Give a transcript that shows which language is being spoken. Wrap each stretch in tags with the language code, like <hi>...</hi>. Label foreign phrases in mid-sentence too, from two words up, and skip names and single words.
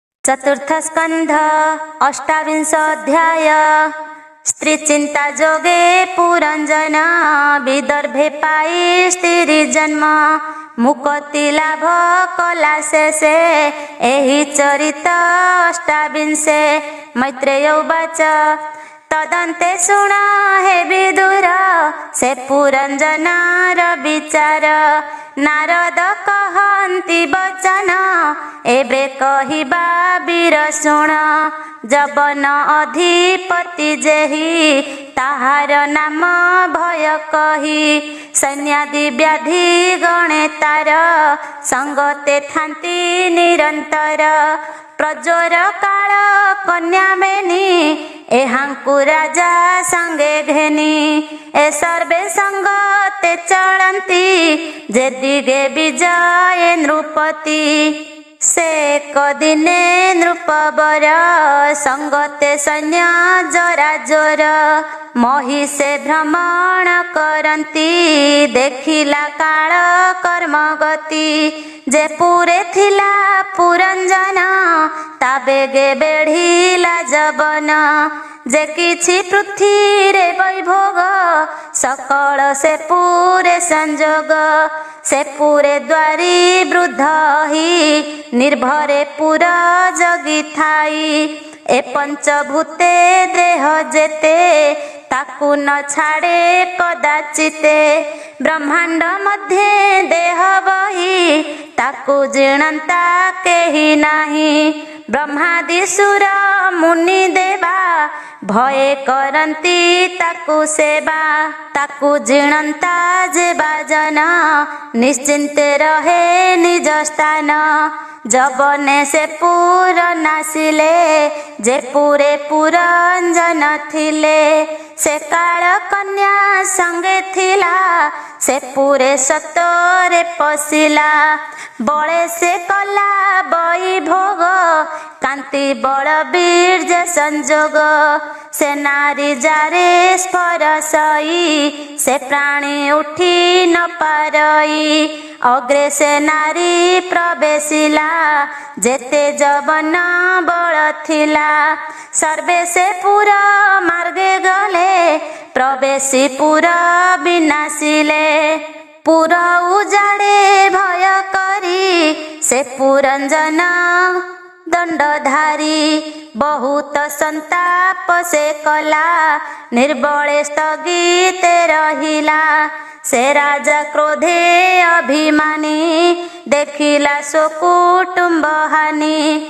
<or>ଚତୁର୍ଥ ସ୍କନ୍ଧ ଅଷ୍ଟାବିଂଶ ଅଧ୍ୟାୟ। ସ୍ତ୍ରୀ ଚିନ୍ତା ଯୋଗେ ପୁରଞ୍ଜନ ବିଦର୍ଭେ ପାଇ ସ୍ତ୍ରୀ ଜନ୍ମ। ମୁକ୍ତି ଲାଭ କଲା ଶେଷେ ଏହି ଚରିତ ଅଷ୍ଟାବିଂଶେ। ମୈତ୍ରେୟ ଉବାଚ ତଦନ୍ତେ ଶୁଣ ହେ ବିଦୁର ସେ ପୁରଞ୍ଜନାର ବିଚାର। ନାରଦ କହନ୍ତି ବଚନ ଏବେ କହିବା ବୀର ଶୁଣ। ଯବନ ଅଧିପତି ଯେହି ତାହାର ନାମ ଭୟ କହି। ସୈନ୍ୟାଦି ବ୍ୟାଧି ଗଣେ ତାର ସଙ୍ଗତେ ଥାନ୍ତି ନିରନ୍ତର। ପ୍ରଜ୍ୱର କାଳ କନ୍ୟା ବେନି ଏହାଙ୍କୁ ରାଜା ସଙ୍ଗେ ଘେନି। ଏ ସର୍ବେ ସଙ୍ଗତେ ଚଳନ୍ତି ଯେ ଦିଗେ ବିଜୟ ନୃପତି। ସେ କଦିନେ ନୃପବର ସଙ୍ଗତେ ସୈନ୍ୟ ଜରା ଜୋର। ମହିଷେ ଭ୍ରମଣ କରନ୍ତି ଦେଖିଲା କାଳ କର୍ମ ଗତି। ଯେ ପୁରେ ଥିଲା ପୁରଞ୍ଜନ ତା ବେଗେ ବେଢ଼ିଲା ଯବନ। ଯେ କିଛି ପୃଥ୍ୱୀ ରେ ବୈଭୋଗ ସକଳ ସେ ପୁରେ ସଂଯୋଗ। ସେ ପୁରେ ଦ୍ୱାରୀ ବୃଦ୍ଧ ହି ନିର୍ଭରେ ପୁରା ଜଗି ଥାଇ। ଏ ପଞ୍ଚଭୂତେ ଦେହ ଯେତେ ତାକୁ ନ ଛାଡ଼େ କଦାଚିତେ। ବ୍ରହ୍ମାଣ୍ଡ ମଧ୍ୟେ ଦେହ ବହି ତାକୁ ଜିଣନ୍ତା କେହି ନାହିଁ। ବ୍ରହ୍ମାଦି ସୁର ମୁନି ଦେବା ଭୟ କରନ୍ତି ତାକୁ ସେବା। ତାକୁ ଜିଣନ୍ତା ଯେବା ଜନ ନିଶ୍ଚିନ୍ତେ ରହେ ନିଜ ସ୍ଥାନ। ଯବନେ ସେ ପୁର ନାଶିଲେ ଯେ ପୁରେ ପୁରଞ୍ଜନ ଥିଲେ। ସେ କାଳ କନ୍ୟା ସଙ୍ଗେ ଥିଲା ସେ ପୁରେ ସତରେ ପଶିଲା। ବଳେ ସେ କଲା ବଇ ଭୋଗ କାନ୍ତି ବଡ଼ ବୀର୍ଯ୍ୟ ସଂଯୋଗ। ସେ ନାରୀ ଯାରେ ସ୍ପରଶଇ ସେ ପ୍ରାଣୀ ଉଠି ନ ପାରଇ। ଅଗ୍ରେ ସେ ନାରୀ ପ୍ରବେଶିଲା ଯେତେ ଯବନ ବଳ ଥିଲା। ସର୍ବେ ସେ ପୁରା ମାର୍ଗେ ଗଲେ ପ୍ରବେଶି ପୁରା ବିନାଶିଲେ। ପୁରା ଉଜାଡ଼େ ଭୟ କରି ସେ ପୁରଞ୍ଜନ ଦଣ୍ଡଧାରୀ। ବହୁତ ସନ୍ତାପ ସେ କଲା ନିର୍ବଳେ ସ୍ଥଗିତେ ରହିଲା। ସେ ରାଜା କ୍ରୋଧେ ଅଭିମାନୀ ଦେଖିଲା ସୋ କୁଟୁମ୍ବ ହାନି।</or>